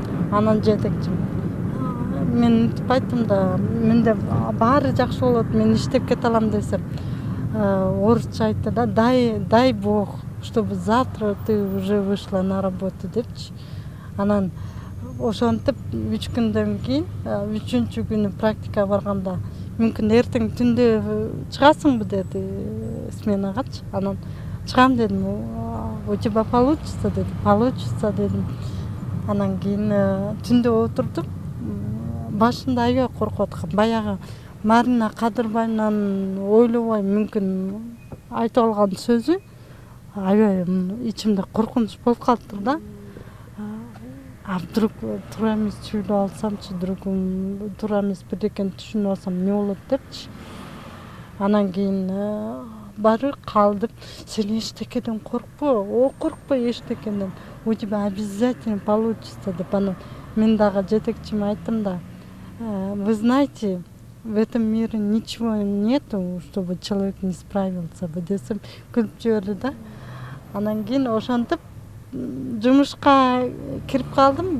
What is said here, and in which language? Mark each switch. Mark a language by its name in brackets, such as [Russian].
[Kyrgyz] Анан жетекчим мен мынтип айттым да, менде баары жакшы болот, мен иштеп кете алам десем, орусча айтты да, [Russian] дай бог, чтобы завтра ты уже вышла на работу [Kyrgyz] депчи. Анан ошентип 3 күндөн кийин 3-чү күнү практика барганда мүмкүн эртең түндө чыгасыңбы деди сменагачы. Анан чыгам дедим. [Russian] У тебя получится [Kyrgyz] деди. [Russian] Получится [Kyrgyz] дедим. Анан кийин түндө отурдум. Башында аябай коркуп аткам. Баягы Марина Кадырбайнан ойлобой мүмкүн айтып алган сөзү аябай ичимде коркунуч болуп калыптыр да. [Russian] А вдруг [Kyrgyz] туура эмес сүйлөп алсамчы, другун туура эмес бирдекени түшүнүп алсам эмне болот депчи. Анан кийин барып калдым. Сен эчтекеден коркпо, коркпой эчтекеден. [Russian] У тебя обязательно получится [Kyrgyz] деп. Анан мен дагы жетекчиме айттым да, [Russian] вы знаете, в этом мире ничего нету, чтобы человек не справился бы [Kyrgyz] десем, күлүп жиберди да. Анан кийин ошентип жумушка кирип калдым.